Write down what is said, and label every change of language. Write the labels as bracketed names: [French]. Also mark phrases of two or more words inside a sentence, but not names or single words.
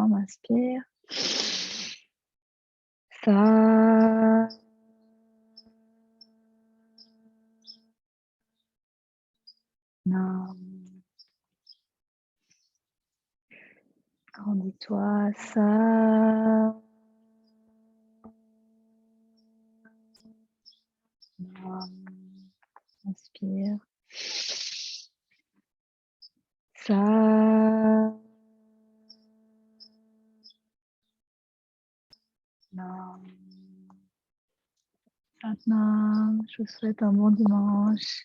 [French] On inspire. Sa. [Punjabi] Nam. [French] Grandis-toi. [Punjabi] Sa. Nam. [French] Inspire. Sa. [Punjabi] Nam. Satnam. [French] Je vous souhaite un bon dimanche.